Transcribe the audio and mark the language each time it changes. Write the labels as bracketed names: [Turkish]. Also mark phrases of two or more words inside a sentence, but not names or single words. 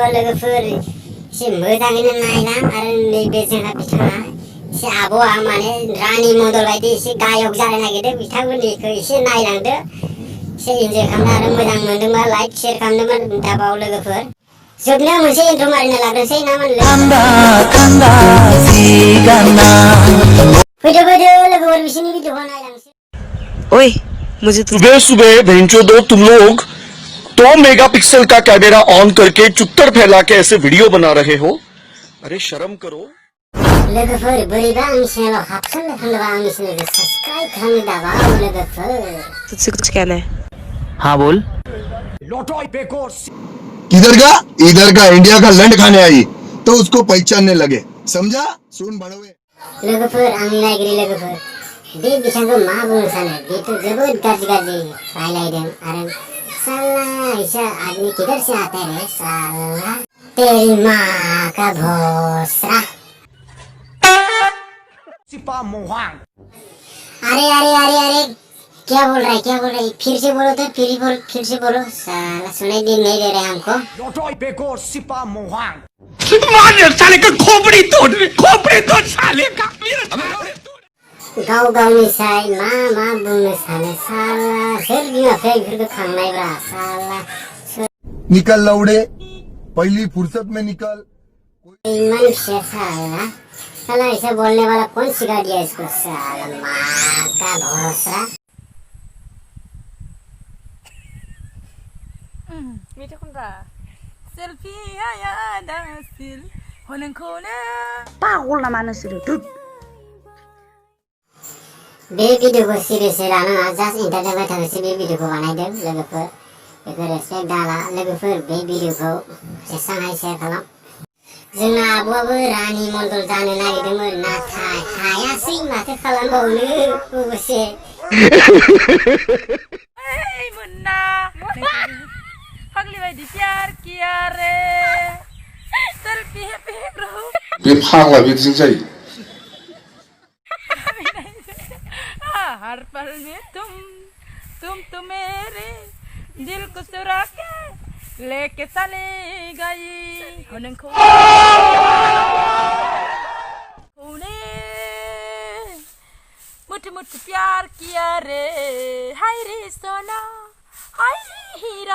[Bodo] लोगोफोर एसे मोजाङैनो नायलां आरो नैबे जोंहा बिथाङा एसे आब'आ माने रानि मडल बायदि एसे गायक जानो नागिरदों बिथांमोननिखौ एसे नायलांदो एसे इन्जय खालामनो आरो मोजां मोनदोंबा [English] like share [Bodo] खालामदोंमोन दाबाव लोगोफोर जोबनायाव मोनसे इन्ट्र मारिना लाग्रोसै ना मा फैदो लोगोफोर बिसोरनि भिडिअखौ नायलांसै [Hindi] ओए मुझे सुबह सुबह भेंचो दो तुम लोग 2 मेगापिक्सल का कैमरा ऑन करके चुत्तर फैला के ऐसे वीडियो बना रहे हो अरे शर्म करो [Bodo] लोगोफोर बोरैबा आंनि चेनेलाव हाबसननो थांदोंबा आंनि चेनेलखौ सब्सक्राइब खालामनो दाबाव लोगोफोर [Hindi] तुझसे कुछ कहना है। हाँ बोल। इधर का इंडिया का लंड खाने आई तो उसको पहचानने लगे समझा सुन बड़वे [Bodo] लोगोफोर आंनि नायगिरि लोगोफोर बे बिथांखौ मा बुंनो सानो बेथ' जोबोद गाज्रि रायलायदों आरो [Hindi] साला ऐसा आदमी किधर से आता है साला तेरी माँ का भोसड़ा अरे क्या बोल रहा है फिर से बोलो तो फिर से बोलो साला सुनाई नहीं दे रहा है हमको साले का खोपड़ी तोड़ साले का [Bodo] गाउँ निसाय मा बुंनो सानो साला सोर बिमा बिफाया खांनायब्रा साला [Hindi] निकल लौड़े पहली फुर्सत में निकल [Bodo] इमान फिसा [Hindi] साला ऐसा बोलने वाला कौन सिखा दिया इसको साला माँ का भरोसा [Bodo] मेथाइखनरा सेल्फि आया दासिल हनोंखौनो पागल नामा नोंसोरो धुत बे भिडिअखौ सिरियसै लानाङा [English] just entertainment [Bodo] थाखायसो बे भिडिअखौ बानायदों लोगोफोर बेखौ रेसपेक्ट दाला लोगोफोर बे भिडिअखौ जेसां शेयार खालाम जोंना आब'आबो रानि मडल जानो नागिरदोंमोन नाथाय हायासै माथो खालामबावनो अबसे ओइ मुन्ना फाग्लि बायदि [Hindi] प्यार किया रे [English] selfie happy group [Bodo] बे फाग्ला बिदिजों जायो [Hindi] हर पल में तुम तो मेरे दिल को चुरा के लेके चली गई नोंखौ मुठ प्यार किया रे हाय रे सोना हाय रे हीरा